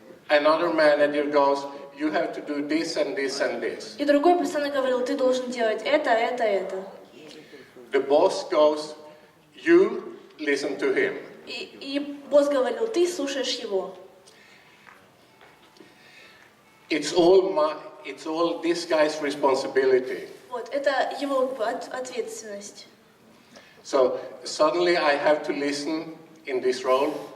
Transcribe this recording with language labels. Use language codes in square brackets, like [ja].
[en] Another manager goes, you have to do this and this and this. [ru] И другой постоянно говорил, ты должен делать это, это, это. [en] The boss goes, you listen to him. [ru] И босс говорил, ты слушаешь его. [en] It's all this guy's responsibility. [ru] Вот, это его ответственность. [en] So suddenly I have to listen in this role